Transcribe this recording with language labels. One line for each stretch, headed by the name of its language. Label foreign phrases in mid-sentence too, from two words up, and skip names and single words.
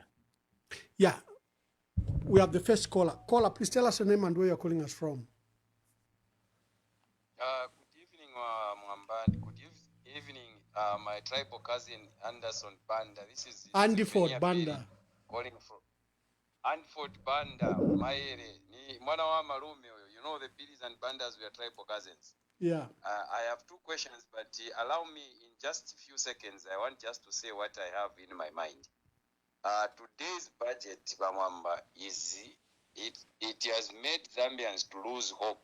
English: Yeah, we have the first caller. Caller, please tell us your name and where you're calling us from. Good evening, Mwambani. Good evening, my tribal cousin Anderson Banda. This is Andy Ford Banda. Calling from Anford Banda.
Nyanja: Ni mwana wa malume.
English: You know the Billies and Bandas, we are tribal cousins. Yeah. I have two questions, but allow me in just a few seconds. I want just to say what I have in my mind. Today's budget, Bamwamba, it has made Zambians to lose hope.